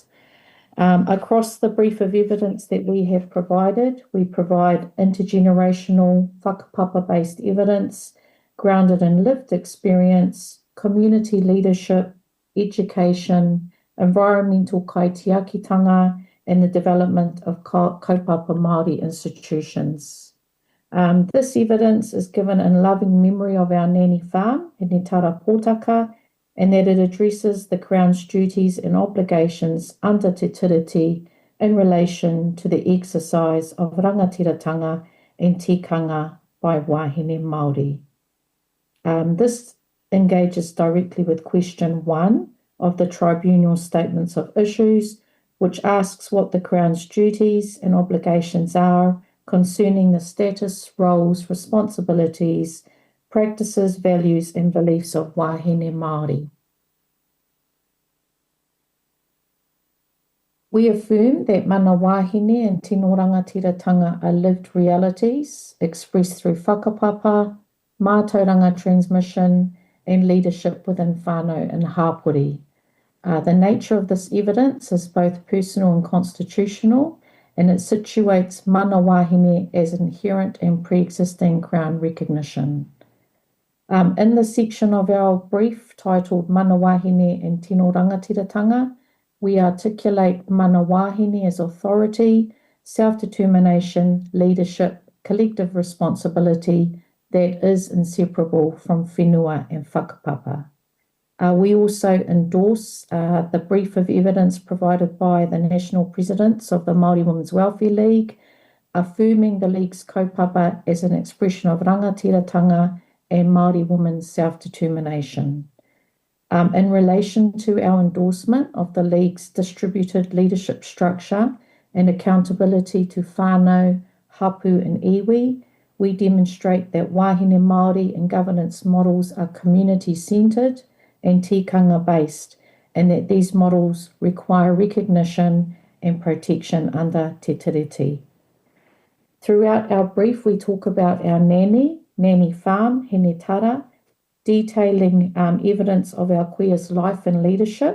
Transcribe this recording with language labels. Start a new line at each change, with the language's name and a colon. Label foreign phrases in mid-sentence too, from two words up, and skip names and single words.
English: Across the brief of evidence that we have provided, we provide intergenerational whakapapa-based evidence grounded in lived experience, community leadership, education, environmental kaitiakitanga, and the development of
Māori: kaupapa Māori
English: institutions. This evidence is given in loving memory of our Nani farm, Hene Tara Pōtaka, and that it addresses the Crown's duties and obligations under Te Tiriti in relation to the exercise of rangatiratanga and tikanga by
Māori: wahine Māori.
English: This engages directly with question 1 of the Tribunal Statements of Issues, which asks what the Crown's duties and obligations are concerning the status, roles, responsibilities, practices, values, and beliefs of
Māori: wahine Māori.
English: We affirm that
Māori: mana wahine
English: and
Māori: tino rangatiratanga
English: are lived realities expressed through whakapapa, mātauranga transmission, and leadership within whānau and hapori. The nature of this evidence is both personal and constitutional, and it situates
Māori: mana wahine
English: as inherent and pre-existing Crown recognition. In the section of our brief titled
Māori: Mana Wahine
English: and Tino Rangatiratanga, we articulate mana wahine as authority, self-determination, leadership, collective responsibility that is inseparable from whenua and whakapapa. We also endorse the brief of evidence provided by the national presidents of the Māori Women's Welfare League, affirming the League's kaupapa as an expression of rangatiratanga and Māori women's self-determination. In relation to our endorsement of the League's distributed leadership structure and accountability to
Māori: whānau, hapu
English: and iwi, we demonstrate that
Māori: wahine Māori
English: and governance models are community-centred and tikanga-based, and that these models require recognition and protection under Te Tiriti. Throughout our brief, we talk about our Nani farm, Hene Tara, detailing evidence of our queer's life and leadership.